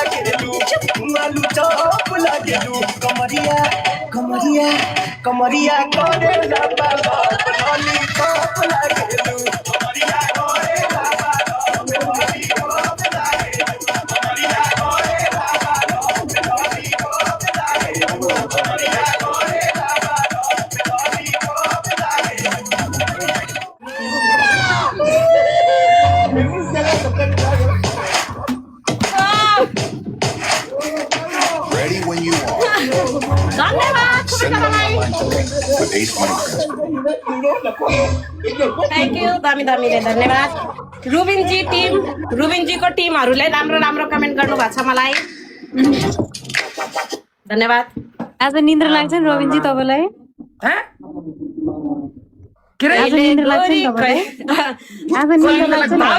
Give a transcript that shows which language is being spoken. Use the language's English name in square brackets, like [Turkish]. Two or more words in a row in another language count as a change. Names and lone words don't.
[Bhojpuri] लागे लू कमरिया कमरिया कमरिया करे लाबा लाली चौप लागे लू कमरिया करे लाबा लाली चौप लागे लू कमरिया करे लाबा लाली चौप लागे लू कमरिया करे लाबा लाली चौप लागे [English] Ready when you are. [Nepali] धन्यवाद [English] Send money online today with Ace Money Transfer. thank you [Nepali] दामी दामीले धन्यवाद रुबिनजीको टिमहरूले राम्रो राम्रो कमेन्ट गर्नुभएको छ मलाई धन्यवाद आज निन्द्रा लाग्छ नि रविनजी तपाईँलाई हैं? के रे? आज निन्द्रा लाग्छ नि तपाईँलाई आज निन्द्रा लाग्छ नि